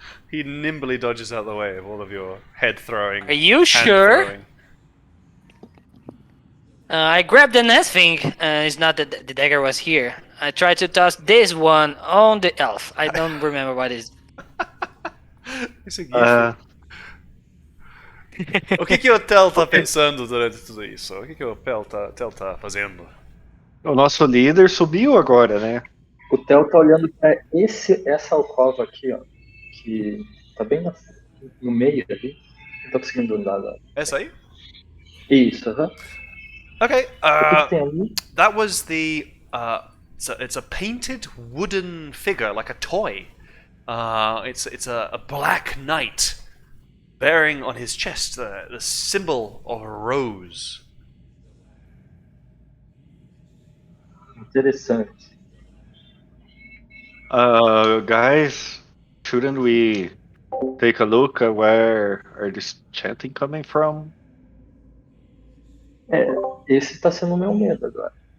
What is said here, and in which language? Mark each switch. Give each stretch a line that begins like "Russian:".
English: He nimbly dodges out of the way of all of your head throwing. Are you hand sure? throwing. I grabbed the next thing. It's not that the dagger was here. I tried to toss this one on the elf. I don't remember what it is.
Portuguese: Isso é gifo. O que o Tel tá pensando durante tudo isso? O que o Tel tá fazendo? O nosso líder subiu agora, né? O Theo tá olhando pra essa alcova aqui, ó. Que tá bem no meio ali. Não tô conseguindo andar lá. Essa aí? Isso, aham. Okay. O que tem ali?
English: That was the. It's a painted wooden figure, like a toy. It's a black knight bearing on his chest the symbol of a rose.
Portuguese: Interessante.
English: Guys, shouldn't we take a look at where are this chanting coming from?
Portuguese: Esse tá sendo o meu medo agora.